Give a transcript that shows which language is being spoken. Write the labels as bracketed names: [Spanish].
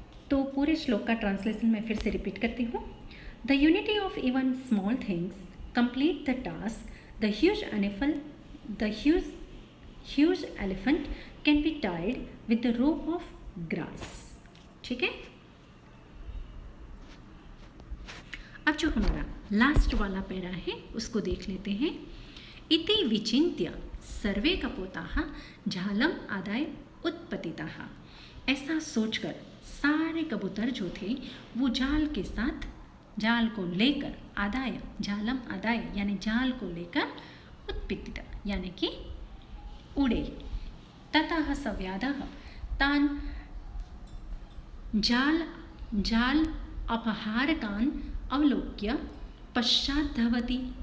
[Hindi] तो पूरे श्लोक का ट्रांसलेशन मैं फिर से रिपीट करती हूँ। [English] The unity of even small things complete the task, the huge elephant can be tied with the rope of grass. [Hindi] ठीक है, अब जो हमारा लास्ट वाला पैरा है उसको देख लेते हैं। [Sanskrit] इति विचिन्त्य सर्वे कपोताः झालम आदाय उत्पतिताः। [Hindi] ऐसा सोचकर सारे कबूतर जो थे वो जाल के साथ, जाल को लेकर, [Sanskrit] आदाय झालम आदाय [Hindi] यानी जाल को लेकर, उत्पतिता यानी कि उड़े। [Sanskrit] ततः सव्याधः तान जाल अपहारकान अवलोक्य पश्चात धावति।